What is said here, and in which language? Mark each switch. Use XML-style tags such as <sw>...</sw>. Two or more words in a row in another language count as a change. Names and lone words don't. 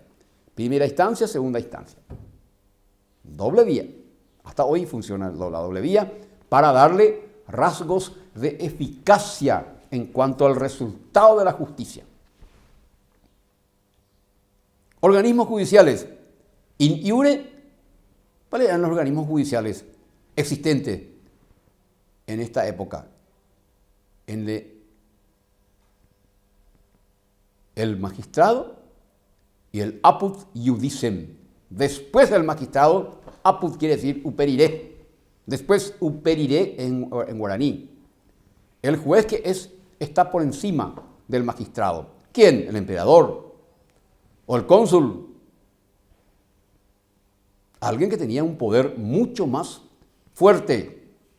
<es>Primera instancia, segunda instancia. Doble vía. Hasta hoy funciona la doble vía para darle rasgos de eficacia en cuanto al resultado de la justicia. Organismos judiciales.</es> <la>In iure</la> <es>¿Cuáles eran los organismos judiciales existentes en esta época? El magistrado y el</es> <la>apud iudicem.</la> <es>Después del magistrado, apud quiere decir uperiré. Después uperiré en guaraní. El juez que está por encima del magistrado. ¿Quién? El emperador o el cónsul. Alguien que tenía un poder mucho más fuerte.</es>